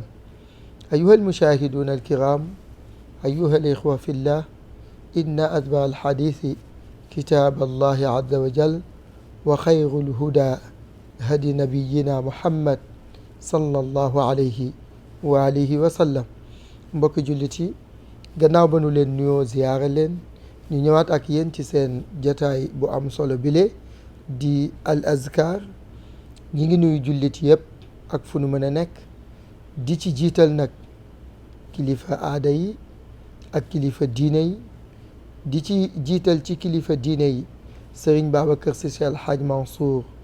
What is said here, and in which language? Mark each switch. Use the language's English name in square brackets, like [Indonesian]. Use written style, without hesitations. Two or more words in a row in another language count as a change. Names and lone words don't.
[Arabic] أيها المشاهدون الكرام، أيها الإخوة في الله، إن أتبع الحديث كتاب الله عز وجل وخير الهدى هدي نبينا محمد صلى الله عليه وآله وسلم. [Wolof] mbokki jullit yi, gannaaw ba nu leen nuyoo ziyaara leen, ñu ñëwaat ak yéen ci seen jataay bu am solo bile di al azkar. ñi ngi nuyu jullit yëpp ak fu nu mën a nekk, di ci jiital nag kilifa aada yi ak kilifa diine yi, di ci jiital ci kilifa diine yi Serigne Babacar Sy Al Hadj Mansour